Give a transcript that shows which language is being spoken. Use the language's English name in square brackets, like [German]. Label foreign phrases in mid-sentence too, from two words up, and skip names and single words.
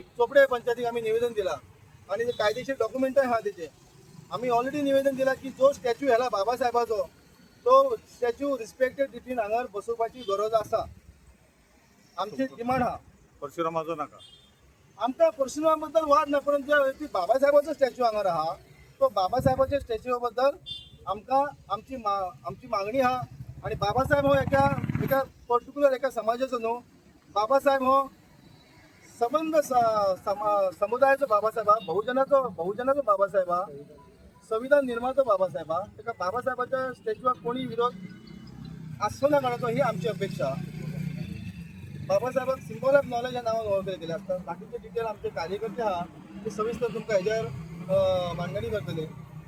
[Konkani] चोपडे पंचायतीक आमी निवेदन दिलां आणि ते कायदेशीर डॉक्युमेंट हा त्याचे आम्ही ऑलरेडी निवेदन दिला की जो स्टॅच्यू ह्याला बाबासाहेबाचो तो स्टॅच्यू रिस्पेक्टेड रितीन हांगर बसोवपाची गरज आसा आमची डिमांड हा परशुरामाचो नाका आमकां परशुरामा बद्दल वाद ना पण जे बाबासाहेबाचो स्टॅच्यू हांगर आहा तो बाबासाहेबाच्या स्टॅच्यू बद्दल आमकां आमची मागणी आहा आणि बाबासाहेब हो एका पर्टिक्युलर एका समाजाचो न्हू बाबासाहेब हो संबंध समुदायाचो बाबासाहेब हा बहुजनाचो बाबासाहेब हा संविधान निर्मातो बाबासाहेब हा तेका बाबासाहेबाच्या स्टॅच्यूक कोणी विरोध आसचो ना काणाचो ही आमची अपेक्षा बाबासाहेबाक [English] symbol of knowledge [Konkani] ह्या नावान वळखले गेले असतात बाकीचे डिटेल आमचे कार्यकर्ते आहा ते सविस्तर तुमकां हेजेर मांडणी करतले